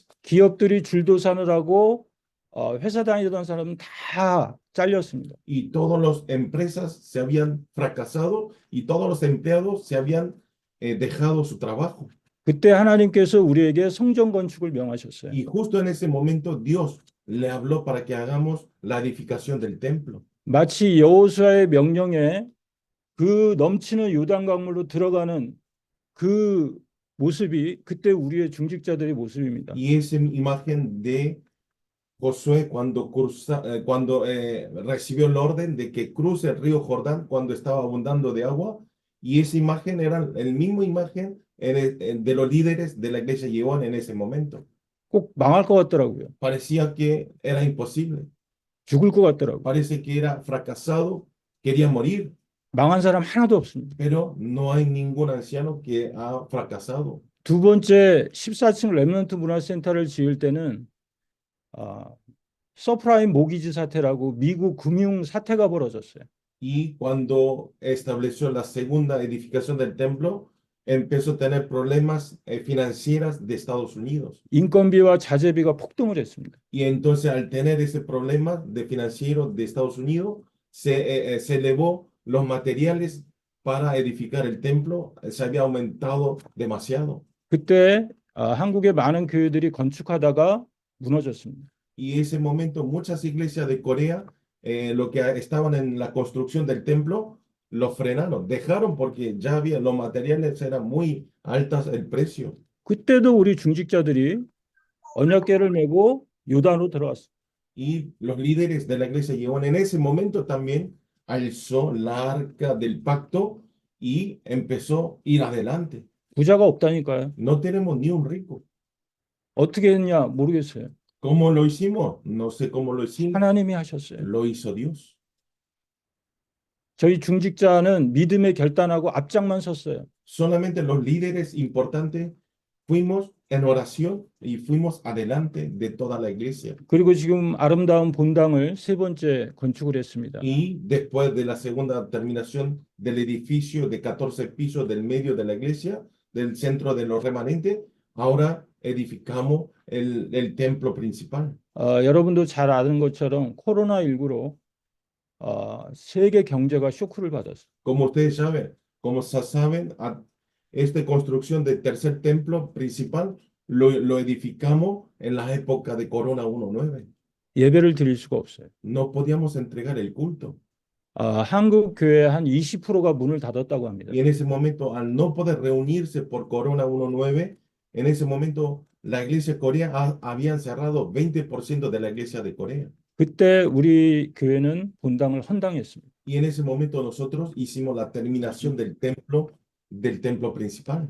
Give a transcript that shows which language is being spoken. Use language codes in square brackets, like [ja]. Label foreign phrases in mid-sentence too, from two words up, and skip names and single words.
[ko] 기업들이 줄도 사느라고 회사 다니던 사람은 다 잘렸습니다. [es] Y todas las empresas se habían fracasado y todos los empleados se habían dejado su trabajo. [ko] 그때 하나님께서 우리에게 성전 건축을 명하셨어요. [es] Y justo en ese momento Dios le habló para que hagamos la edificación del templo. [ko] 마치 여호수아의 명령에 그 넘치는 요단 강물로 들어가는 그 모습이 그때 우리의 중직자들의 모습입니다. [es] Y esa imagen de Josué cuando recibió el orden de que cruce el río Jordán cuando estaba abundando de agua, y esa imagen era el mismo imagen de los líderes de la iglesia Yeón en ese momento. [ko] 꼭 망할 것 같더라고요. [es] Parecía que era imposible, [ko] 죽을 것 같더라고요. [es] parece que era fracasado, quería morir, [ko] 망한 사람 하나도 없습니다. [es] pero no hay ningún anciano que ha fracasado. [ko] 두 번째 14층 렘넌트 문화센터를 지을 때는 서프라임 모기지 사태라고 미국 금융 사태가 벌어졌어요. [es] Y cuando estableció la segunda edificación del templo, empezó a tener problemas financieros de Estados Unidos. [ko] 인건비와 자재비가 폭등을 했습니다. [es] Y entonces al tener ese problema de financiero de Estados Unidos, se elevó los materiales para edificar el templo, se había aumentado demasiado. [ko] 그때 한국의 많은 교회들이 건축하다가 무너졌습니다. [es] Y ese momento muchas iglesias de Corea, lo que estaban en la construcción del templo, lo frenaron, dejaron porque ya había, los materiales eran muy altos el precio. [ko] 그때도 우리 중직자들이 언약궤를 메고 요단으로 들어왔어요. [es] Y los líderes de la iglesia Yeón en ese momento también alzó la arca del pacto y empezó a ir adelante. [ko] 부자가 없다니까요. [es] No tenemos ni un rico. [ko] 어떻게 했냐 모르겠어요. [es] ¿Cómo lo hicimos? No sé cómo lo hicimos. [ko] 하나님이 하셨어요. [es] Lo hizo Dios. [ko] 저희 중직자는 믿음에 결단하고 앞장만 섰어요. [es] Solamente los líderes importantes fuimos en oración y fuimos adelante de toda la iglesia. [ko] 그리고 지금 아름다운 본당을 세 번째 건축을 했습니다. [es] Y después de la segunda terminación del edificio de 14 pisos del medio de la iglesia, del centro de los remanentes, ahora edificamos el templo principal. [ko] 여러분도 잘 아는 것처럼 코로나19로 세계 경제가 쇼크를 받았어요. [es] Como ustedes saben, esta construcción del tercer templo principal lo edificamos en la época de Corona 19. [ko] 예배를 드릴 수가 없어요. [es] No podíamos entregar el culto. [ko] 한국 교회 한 20%가 문을 닫았다고 합니다. [es] Y en ese momento, al no poder reunirse por Corona 19, en ese momento la iglesia Corea habían cerrado 20% de la iglesia de Corea. [ko] 그때 우리 교회는 본당을 헌당했습니다. [es] Y en ese momento nosotros hicimos la terminación del templo principal.